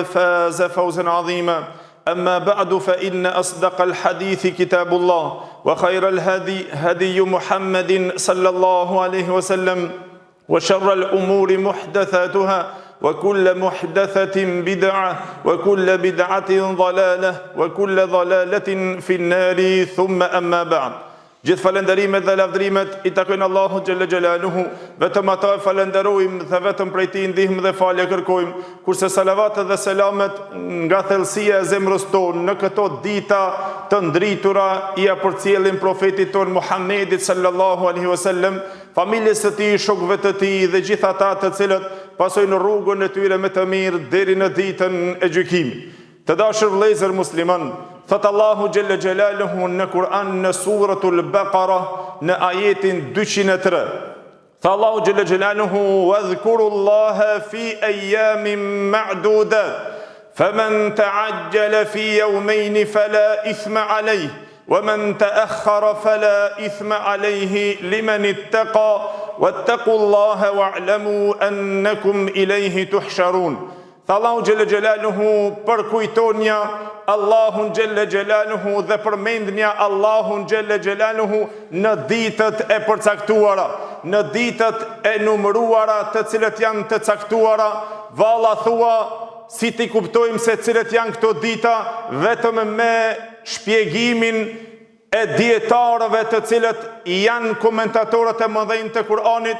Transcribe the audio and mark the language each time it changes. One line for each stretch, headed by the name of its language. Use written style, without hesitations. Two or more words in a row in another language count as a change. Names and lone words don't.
Arabic: فاز فوزا عظيما أما بعد فإن أصدق الحديث كتاب الله وخير الهدي هدي محمد صلى الله عليه وسلم وشر الأمور محدثاتها وكل محدثة بدعة وكل بدعة ضلالة وكل ضلالة في النار ثم أما بعد
Albanian: Gjithë falenderimet dhe lavdrimet I takojnë Allahu xhalla xhelaluhu, vetëm ata falenderojmë dhe vetëm prej Tij ndihmë dhe falje kërkojmë, kurse salavatet dhe selamet nga thellësia e zemrës tonë në këto dita të ndritura ia përcjellin profetit ton Muhammedit
Arabic: صلى الله عليه وسلم,
Albanian: familjes së tij, shokëve të tij dhe gjithë ata të cilët pasojnë rrugën e tyre me të mirë deri në ditën e gjykimit. Të dashur vëllezër musliman, thot
Arabic: الله جل جلاله
Albanian: në Kur'an në
Arabic: سورة البقرة
Albanian: në ajetin 203.
Arabic: Tha الله جل جلاله واذكروا الله في أيام معدودات فمن تعجل في يومين فلا إثم عليه ومن تأخر فلا إثم عليه لمن اتقى واتقوا الله واعلموا أنكم إليه تحشرون. الله جل جلاله përkujtonja Allahun جل جلاله dhe përmendnja Allahun جل جلاله në ditët e përcaktuara, në ditët e numëruara të cilët janë të caktuara. Valla thua si ti kuptojmë se cilët janë këto dita vetëm me shpjegimin e dietarëve të cilët janë komentatorët e mëdhenj të Kur'anit.